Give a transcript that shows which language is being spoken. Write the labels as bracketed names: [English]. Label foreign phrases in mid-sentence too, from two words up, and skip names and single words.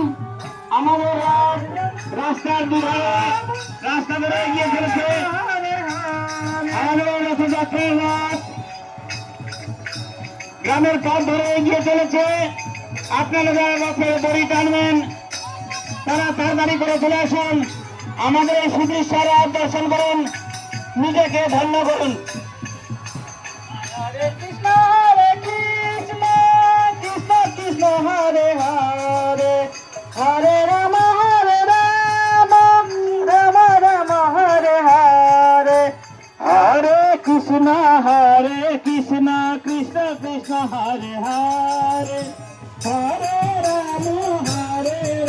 [Bangla] আমাদের রথ রাস্তার দুধারে রাস্তা ধরে এগিয়ে চলেছে আমাদের রথযাত্রার রথ গ্রামের পথ ধরে এগিয়ে চলেছে। আপনারা যারা রথের দড়ি টানবেন তারা তাড়াতাড়ি করে চলে আসুন। আমাদের এই সুদৃশ্য রথ দর্শন করুন, নিজেকে ধন্য করুন। [Sanskrit] হরে কৃষ্ণ কৃষ্ণ কৃষ্ণ হরে হরে হরে রাম রাম রাম হরে হরে. হরে কৃষ্ণ কৃষ্ণ কৃষ্ণ হরে হরে হরে রাম,